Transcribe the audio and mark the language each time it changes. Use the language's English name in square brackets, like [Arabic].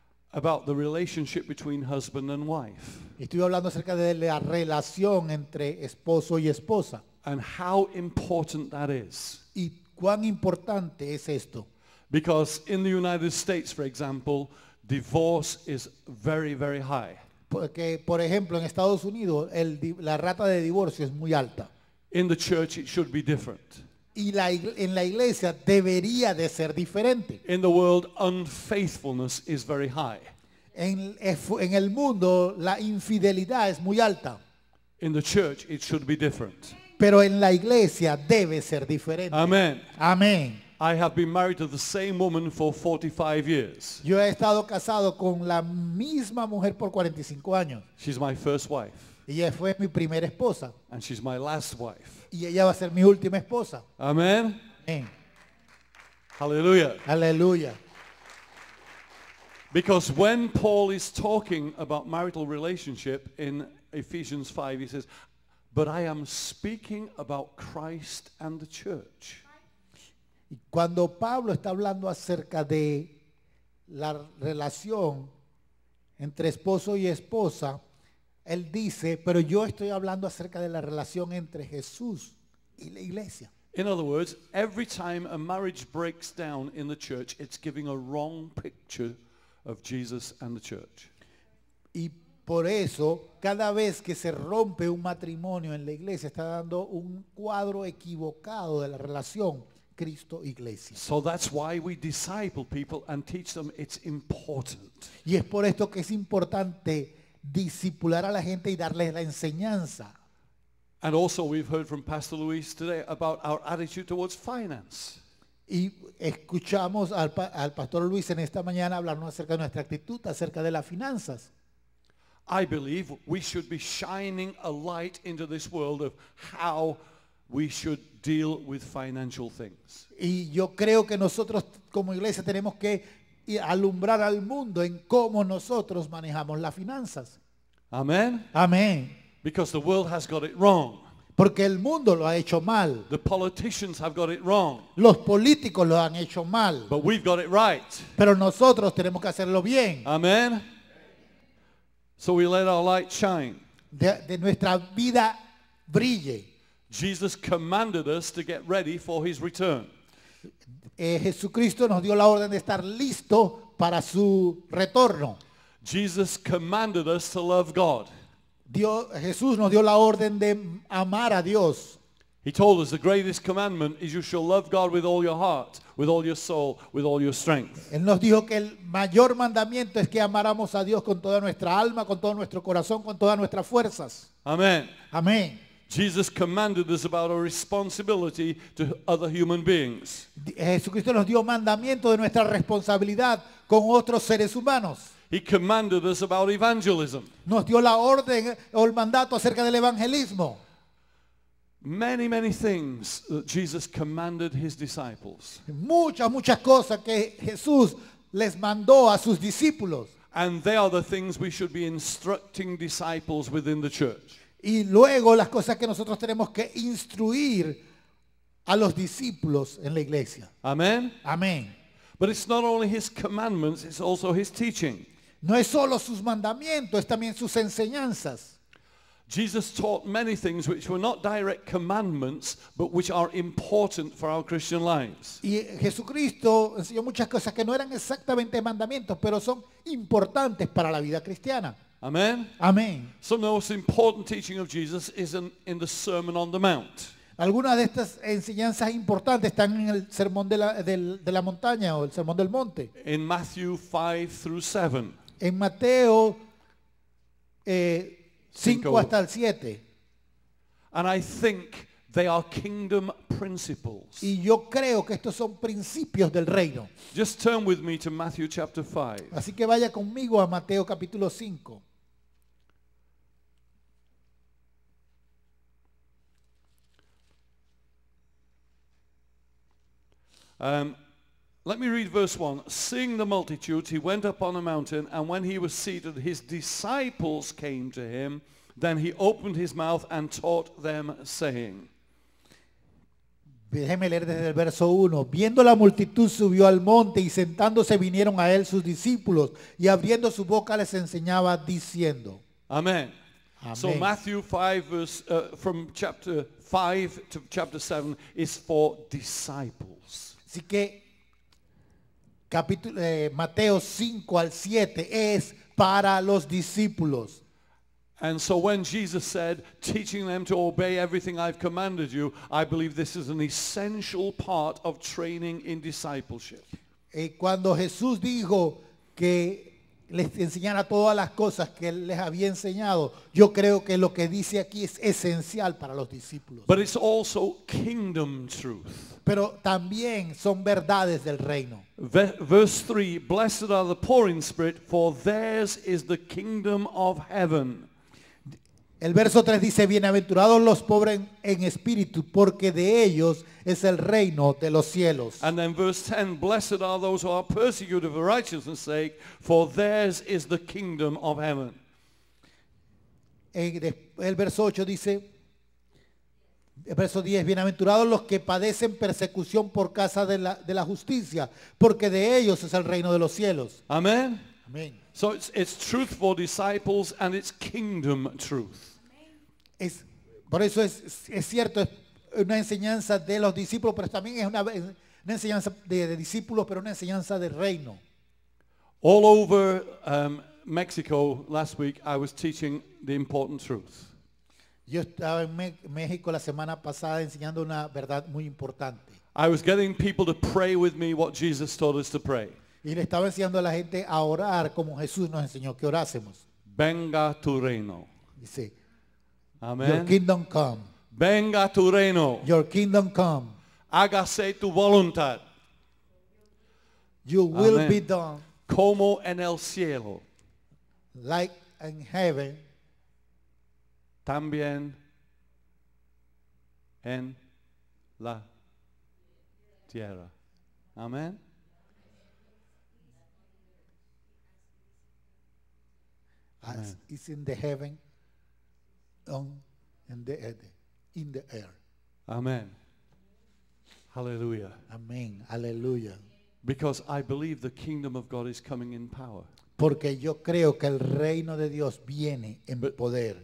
[English] About the relationship between husband and wife. [Spanish] Estuve hablando acerca de la relación entre esposo y esposa. [English] And how important that is. [Spanish] Y cuán importante es esto. [English] Because in the United States, for example, divorce is very, very high. [Spanish] Porque, por ejemplo, en Estados Unidos la rata de divorcio es muy alta. [English] In the church, it should be different. [Spanish] Y en la iglesia debería de ser diferente. [English] In the world, unfaithfulness is very high. [Spanish] En el mundo la infidelidad es muy alta. [English] In the church, it should be different. [Spanish] Pero en la iglesia debe ser diferente. [English] Amen. [Spanish] Amén. [English] I have been married to the same woman for 45 years. [Spanish] Yo he estado casado con la misma mujer por 45 años. [English] She's my first wife. [Spanish] Y ella fue mi primera esposa. [English] And she's my last wife. [Spanish] Y ella va a ser mi última esposa. [English] Amen. [Spanish] Amén. [English] Hallelujah. [Spanish] Aleluya. [English] Because when Paul is talking about marital relationship in Ephesians 5, he says, but I am speaking about Christ and the church. [Spanish] Y cuando Pablo está hablando acerca de la relación entre esposo y esposa, él dice, pero yo estoy hablando acerca de la relación entre Jesús y la iglesia. [English] In other words, every time a marriage breaks down in the church, it's giving a wrong picture of Jesus and the church. [Spanish] Y por eso, cada vez que se rompe un matrimonio en la iglesia, está dando un cuadro equivocado de la relación Cristo-iglesia. [English] So that's why we disciple people and teach them it's important. [Spanish] Y es por esto que es importante discipular a la gente y darles la enseñanza. [English] And also we've heard from Pastor Luis today about our attitude towards finance. [Spanish] Y escuchamos al pastor Luis en esta mañana hablarnos acerca de nuestra actitud, acerca de las finanzas. [English] I believe we should be shining a light into this world of how we should deal with financial things. [Spanish] Y yo creo que nosotros como iglesia tenemos que alumbrar al mundo en cómo nosotros manejamos las finanzas. [English] Amen? [Spanish] Amén. [English] Because the world has got it wrong. [Spanish] Porque el mundo lo ha hecho mal. [English] The politicians have got it wrong. [Spanish] Los políticos lo han hecho mal. [English] But we've got it right. [Spanish] Pero nosotros tenemos que hacerlo bien. [English] Amen? So we let our light shine. [Spanish] De nuestra vida brille. [English] Jesus commanded us to get ready for his return. [Spanish] Jesucristo nos dio la orden de estar listo para su retorno. [English] Jesus commanded us to love God. [Spanish] Jesús nos dio la orden de amar a Dios. [English] He told us the greatest commandment is you shall love God with all your heart, with all your soul, with all your strength. [Spanish] Él nos dijo que el mayor mandamiento es que amáramos a Dios con toda nuestra alma, con todo nuestro corazón, con todas nuestras fuerzas. [English] Amen. [Spanish] Amén. [English] Jesus commanded us about our responsibility to other human beings. [Spanish] Jesucristo nos dio mandamiento de nuestra responsabilidad con otros seres humanos. [English] He commanded us about evangelism. [Spanish] Nos dio la orden o el mandato acerca del evangelismo. [English] Many, many things that Jesus commanded his disciples. [Spanish] Muchas cosas que Jesús les mandó a sus discípulos. [English] And they are the things we should be instructing disciples within the church. [Spanish] Y luego las cosas que nosotros tenemos que instruir a los discípulos en la iglesia. [English] Amen? [Spanish] Amén. [English] But it's not only his commandments, it's also his teaching. [Spanish] No es solo sus mandamientos, es también sus enseñanzas. [English] Jesus taught many things which were not direct commandments, but which are important for our Christian lives. [Spanish] Y Jesucristo enseñó muchas cosas que no eran exactamente mandamientos, pero son importantes para la vida cristiana. [English] Amen? [Spanish] Amén. [English] Some of the most important teaching of Jesus is in the Sermon on the Mount. [Spanish] Algunas de estas enseñanzas importantes están en el sermón de la montaña o el sermón del monte. [English] In Matthew 5 through 7. [Spanish] En Mateo 5 Cinco. hasta el 7. [English] And I think they are kingdom principles. [Spanish] Y yo creo que estos son principios del reino. [English] Just turn with me to Matthew chapter 5. [Spanish] Así que vaya conmigo a Mateo capítulo 5. [English] Let me read verse 1. Seeing the multitudes, he went up on a mountain, and when he was seated, his disciples came to him. Then he opened his mouth and taught them, saying. [Spanish] Déjeme leer desde el verso 1. Viendo la multitud subió al monte y sentándose vinieron a él sus discípulos y abriendo su boca les enseñaba diciendo. [English] Amen. Amen. So Matthew 5, from chapter 5 to chapter 7 is for disciples. [Spanish] Así que Mateo 5 al 7 es para los discípulos. [English] And so when Jesus said, teaching them to obey everything I've commanded you, I believe this is an essential part of training in discipleship. [Spanish] Cuando Jesús dijo que les enseñara todas las cosas que él les había enseñado, yo creo que lo que dice aquí es esencial para los discípulos. [English] But it's also kingdom truth. [Spanish] Pero también son verdades del reino. [English] Verse 3, blessed are the poor in spirit, for theirs is the kingdom of heaven. [Spanish] El verso 3 dice, bienaventurados los pobres en espíritu, porque de ellos es el reino de los cielos. [English] And then verse 10, blessed are those who are persecuted for righteousness' sake, for theirs is the kingdom of heaven. [Spanish] El verso 8 dice, el verso 10, bienaventurados los que padecen persecución por causa de la justicia, porque de ellos es el reino de los cielos. [English] Amen? [Spanish] Amén. [English] So it's truth for disciples and it's kingdom truth. [Spanish] Por eso es cierto, es una enseñanza de los discípulos, pero también es una enseñanza de discípulos, pero una enseñanza de reino. [English] All over Mexico last week, I was teaching the important truth. [Spanish] Yo estaba en México la semana pasada enseñando una verdad muy importante. [English] I was getting people to pray with me what Jesus taught us to pray. [Spanish] Y le estaba enseñando a la gente a orar como Jesús nos enseñó que orásemos. Venga tu reino. Dice, [English] your Amen. kingdom come. [Spanish] Venga tu reino. [English] Your kingdom come. [Spanish] Hágase tu voluntad. [English] You will Amen. be done [Spanish] Como en el cielo, [English] like in heaven, [Spanish] también en la tierra. Amen. [English] as is in the heaven, in the air. Amen. Hallelujah. [Spanish] Amén. Aleluya. [English] Because I believe the kingdom of God is coming in power. [Spanish] Porque yo creo que el reino de Dios viene en poder.